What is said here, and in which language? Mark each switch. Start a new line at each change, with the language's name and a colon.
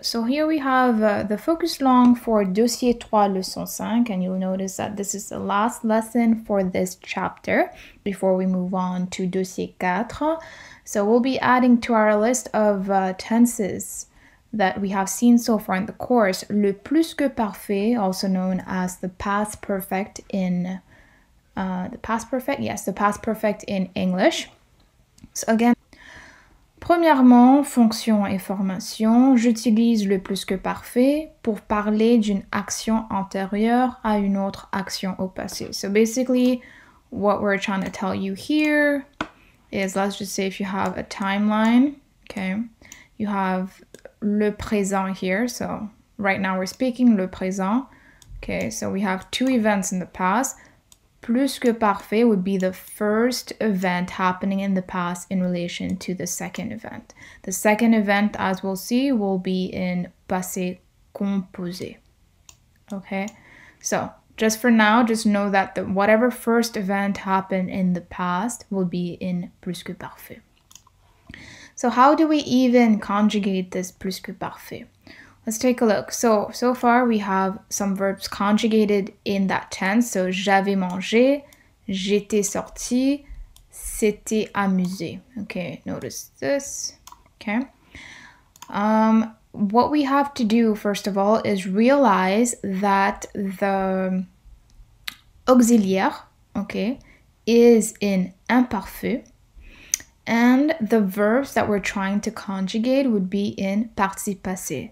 English: So here we have the focus long for dossier 3 leçon 5, and you'll notice that this is the last lesson for this chapter before we move on to dossier 4. So we'll be adding to our list of tenses that we have seen so far in the course le plus que parfait, also known as the past perfect in the past perfect in English. So again,
French: premièrement, fonction et formation, j'utilise le plus que parfait pour parler d'une action antérieure à une autre action au passé.
English: So basically, what we're trying to tell you here is, let's just say if you have a timeline, okay, you have le présent here. So right now we're speaking le présent. Okay, so we have two events in the past. Plus que parfait would be the first event happening in the past in relation to the second event. The second event, as we'll see, will be in passé composé. Okay, so just for now, just know that whatever first event happened in the past will be in plus que parfait. So how do we even conjugate this plus que parfait? Let's take a look. So far we have some verbs conjugated in that tense.
French: So j'avais mangé, j'étais sorti, s'était amusé.
English: Okay, notice this. Okay. What we have to do first of all is realize that the auxiliaire, okay, is in imparfait. And the verbs that we're trying to conjugate would be in participe passé.